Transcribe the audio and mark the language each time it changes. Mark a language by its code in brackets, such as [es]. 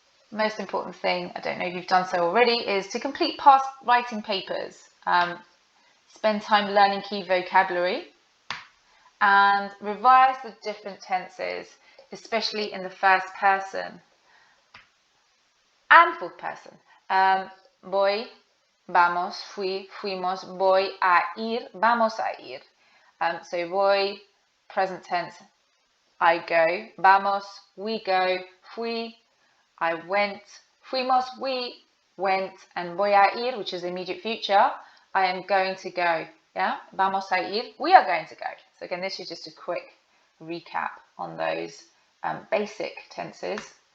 [en] Most important thing, I don't know if you've done so already, is to complete past writing papers. Spend time learning key vocabulary and revise the different tenses, especially in the first person and fourth person. [es] Voy, vamos, fui, fuimos, voy a ir, vamos a ir. [en] So voy, present tense, I go, vamos, we go, fui, I went, fuimos, we went, and [es] voy a ir, [en] which is immediate future, I am going to go. Yeah, [es] vamos a ir, [en] we are going to go. So again, this is just a quick recap on those basic tenses.